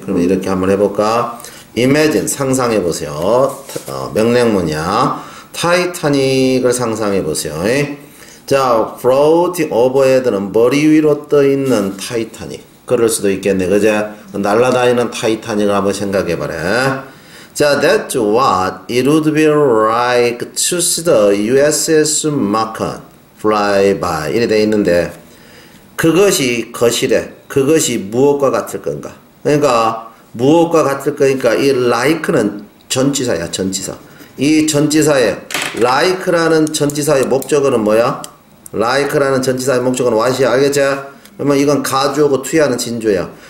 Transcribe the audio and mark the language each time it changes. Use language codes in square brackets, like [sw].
[ko] 그럼 이렇게 한번 해볼까? Imagine, 상상해보세요. 명령문이야. 타이타닉을 상상해보세요. 자, [en] floating overhead [ko] 는 머리 위로 떠있는 타이타닉. 그럴 수도 있겠네. 그제? 날아다니는 타이타닉을 한번 생각해봐라. [en] 자, that's what it would be like to see the USS Macon fly by. [ko] 이래 돼 있는데, 그것이 거실에, 그것이 무엇과 같을 건가? 그러니까, 무엇과 같을 거니까, 이 like는 전치사야, 전치사. 이 전치사의, like라는 전치사의 목적어는 뭐야? like라는 전치사의 목적어는 what이야, 알겠지? 그러면 이건 가주어고 투야는 진주야.